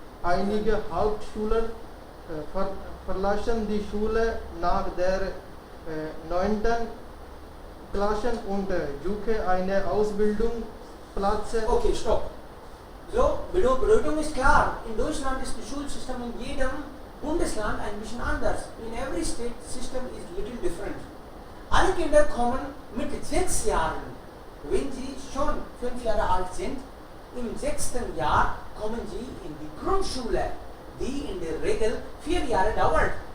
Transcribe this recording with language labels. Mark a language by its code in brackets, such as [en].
[de] Einige Hauptschulen verlassen die Schule nach der 9. Klasse und suchen eine Ausbildungsplatz. Okay, stopp. So, Bedeutung ist klar. In Deutschland ist das Schulsystem in jedem Bundesland ein bisschen anders. [en] In every state system is little different. [de] Alle Kinder kommen mit 6 Jahren, wenn sie schon 5 Jahre alt sind, im 6. Jahr kommen sie in die Grundschule, die in der Regel 4 Jahre dauert.